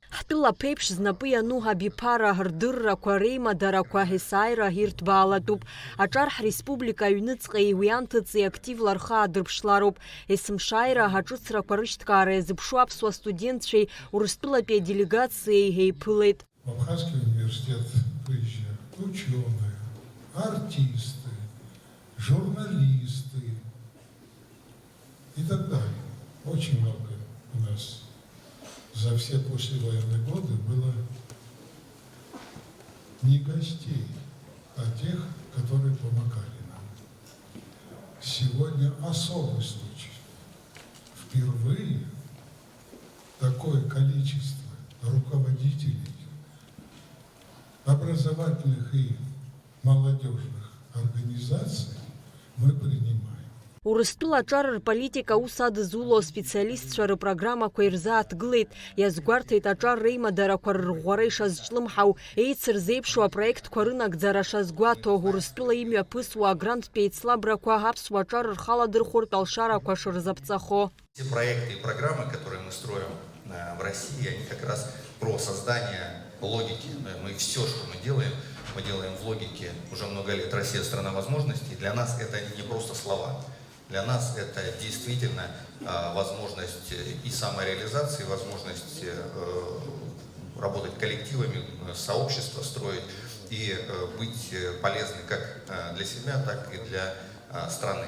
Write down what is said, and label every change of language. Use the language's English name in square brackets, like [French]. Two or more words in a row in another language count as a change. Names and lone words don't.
[Abkhazian] Урыстәыла ԥеиԥш знапы иану ҳабиԥара рдыррақәа реимадарақәа есааира ирҭбаалатәуп. Аҿар ҳреспублика аҩныҵҟеи уи анҭыҵи активла рхы аадырԥшлароуп. Есымшааира ҳаҿыцрақәа рышьҭкаара иазыԥшу аԥсуа студентцәеи Урыстәылатәи аделегациеи еиԥылеит. [Russian] В Абхазский университет приезжают ученые, артисты, журналисты и так далее. Очень много у нас за все послевоенные годы было не гостей, а тех, которые помогали нам. Сегодня особый случай. Впервые такое количество руководителей образовательных и молодежных организаций мы принимаем. [Abkhazian] Урыстәыла аҿар рполитика ус адызуло специалистцәа рпрограммақәа ирзааҭгылеит. Иазгәарҭеит аҿар реимадарақәа рырӷәӷәара ишазҿлымҳау, еицырзеиԥшу апроектқәа рынагӡара шазгәаҭо, Урыстәыла имҩаԥысуа агранттә еицлабрақәа аԥсуа аҿар рхаладырхәыртә алшарақәа шырзаԥҵахо. [Russian] Все проекты и программы, которые мы строим в России, они как раз про создание логики. Мы все, что мы делаем в логике уже много лет. Россия – страна возможностей. Для нас это не просто слова. Для нас это действительно возможность и самореализации, возможность работать коллективами, сообщества строить и быть полезны как для себя, так и для страны.